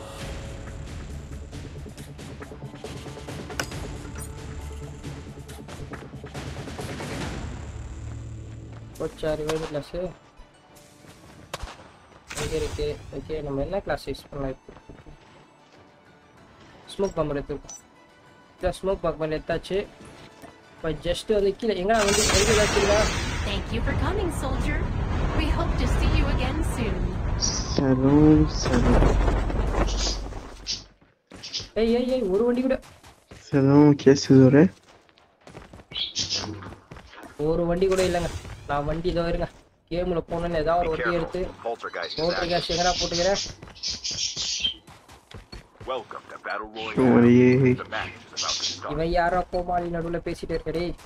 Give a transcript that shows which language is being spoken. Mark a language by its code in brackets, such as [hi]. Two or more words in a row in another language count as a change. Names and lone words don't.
[ta] போச்சா [en] revive class [ta] எங்கே இருக்கு. ஓகே, நம்ம என்ன [en] class use [ta] பண்ணலாம் இப்போ. [en] smoke bomber [ta] எடுத்துருக்கோம். இல்லை [en] smoke bomber [ta] எடுத்தாச்சு. இப்போ ஜஸ்ட்டு வந்து கீழே எங்கே வந்து எங்கே வச்சுருக்கா. [en] Thank you for coming, soldier. We hope to see you again soon. [fr] Salam. [ta] ஏய் ஒரு வண்டி கூட. [fr] Salam, qu'est-ce que vous aurez? [ta] ஒரு வண்டி கூட இல்லைங்க. நான் வண்டி இதோ இருங்க. கேமில் போனோன்னு ஏதாவது ஒரு வண்டி எடுத்து [en] motor cash [ta] எங்கடா போட்டுக்கிறேன். இவன் யாரோ கோமாளி நடுவில் பேசிட்டு இருக்கடே.